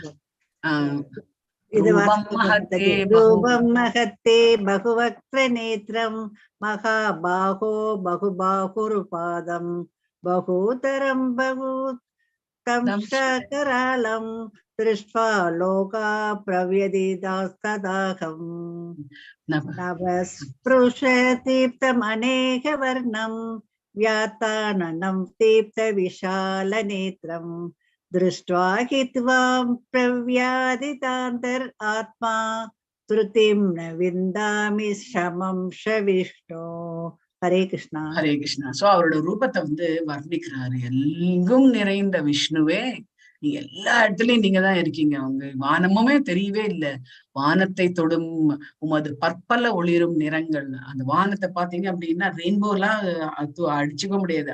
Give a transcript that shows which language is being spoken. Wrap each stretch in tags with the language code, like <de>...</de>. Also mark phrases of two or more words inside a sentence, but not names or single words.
<sa>रूपम् महत्ते बहुवक्र नेत्रम् महाबाहो बहुबाहुरुपादम् बहूदरम् बहूदम् सकरालम् दृष्ट्वा लोका प्रव्यथितास्तथाहम् नवस्पृश दीप्तम् अनेक वर्णम् व्यात्ताननम् दीप्त विशाल नेत्रम् दृष्ट्वा हि त्वां प्रव्यादितान्तर् आत्मा श्रुतिं न विन्दामि शमं शविष्णो ஹரே கிருஷ்ணா.</sa> <ta>ஹரே கிருஷ்ணா. சோ அவரோட ரூபத்தை வந்து வர்ணிக்கிறாரு. எங்கும் நிறைந்த விஷ்ணுவே, நீங்க எல்லா இடத்துலயும் நீங்க தான் இருக்கீங்க. அவங்க வானமுமே தெரியவே இல்லை. வானத்தை தொடும் உமது பற்பல ஒளிரும் நிறங்கள். அந்த வானத்தை பாத்தீங்க அப்படின்னா ரெயின்போலாம் அடிச்சுக்க முடியாது.</ta>